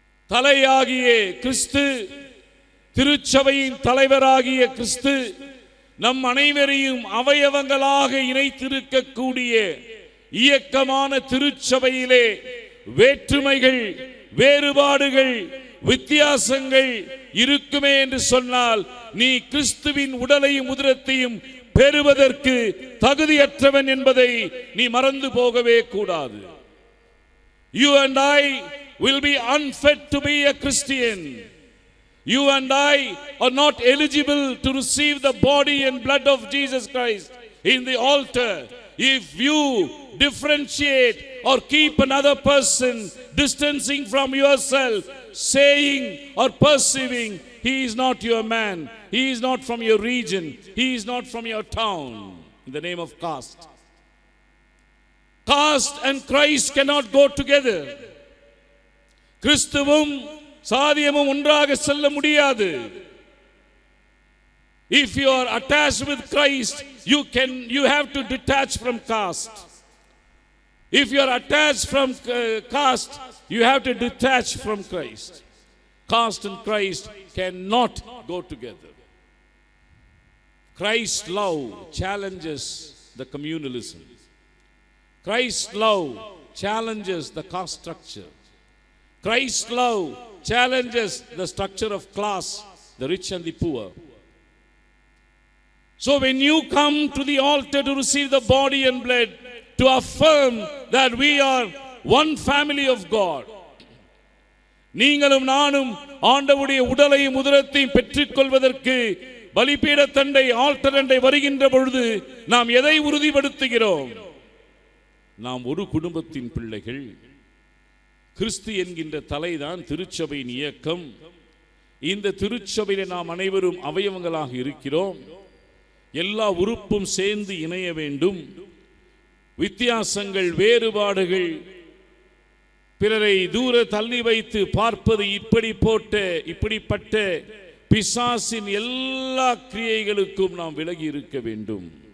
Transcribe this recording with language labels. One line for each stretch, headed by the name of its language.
Tamil: தலையாகிய கிறிஸ்து, திருச்சபையின் தலைவராகிய கிறிஸ்து நம் அனைவரையும் அவயவங்களாக இணைத்திருக்கக்கூடிய இயக்கமான திருச்சபையிலே வேற்றுமைகள், வேறுபாடுகள், வித்தியாசங்கள் இருக்குமே என்று சொன்னால் நீ கிறிஸ்துவின் உடலையும் உதிரத்தையும் பெறுவதற்கு தகுதியற்றவன் என்பதை நீ மறந்து போகவே கூடாது.
English: You and I will be unfit to be a Christian. You and I are not eligible to receive the body and blood of Jesus Christ in the altar if you differentiate or keep another person distancing from yourself, saying or perceiving he is not your man, he is not from your region, he is not from your town, in the name of caste. Caste and Christ cannot go together.
Tamil: கிறிஸ்துவும் சாதியமும் ஒன்றாக செல்ல முடியாது.
English: If you are attached with Christ, you have to detach from caste. If you are attached from caste, you have to detach from Christ. Caste and Christ cannot go together. Christ's love challenges the communalism. Christ's love challenges the caste structure. Christ's love challenges the structure of class, the rich and the poor. So when you come to the altar to receive the body and blood, to affirm that we are one family of God,
Tamil: நீங்களும் நானும் ஆண்டவருடைய உடலையும் உதிரத்தையும் பெற்றுக் கொள்வதற்கு பலிபீட தண்டை, alter தண்டை வருகின்ற பொழுது நாம் எதை உறுதிப்படுத்துகிறோம்? நாம் ஒரு குடும்பத்தின் பிள்ளைகள். கிறிஸ்து என்கின்ற தலைதான் திருச்சபையின் இயக்கம். இந்த திருச்சபையிலே நாம் அனைவரும் அவயவங்களாக இருக்கிறோம். எல்லா உறுப்பும் சேர்ந்து இணைய வேண்டும். வித்தியாசங்கள், வேறுபாடுகள், பிறரை தூர தள்ளி வைத்து பார்ப்பது, இப்படிப்பட்ட பிசாசின் எல்லா கிரியைகளுக்கும் நாம் விலகி இருக்க வேண்டும்.